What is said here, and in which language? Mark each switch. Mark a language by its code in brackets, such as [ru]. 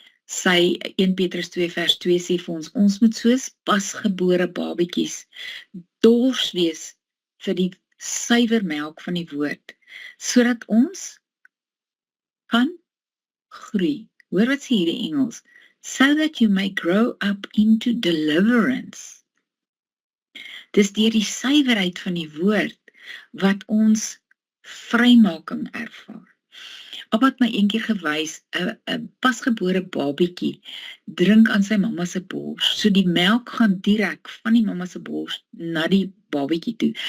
[af] Sy 1 Petrus 2 vers 2 sê vir ons, ons moet soos pasgebore babetjies dors wees vir die suiwer melk van die woord, sodat ons kan groei. Hoor wat sê hierdie Engels? [en] So that you may grow up into deliverance. [af] Dis deur die suiwerheid van die woord wat ons vrymaking ervaar. Papa het my eendag gewys, 'n pasgebore babietjie drink aan sy mamma se bors. So die melk gaan direk van die mamma se bors na die babietjie toe.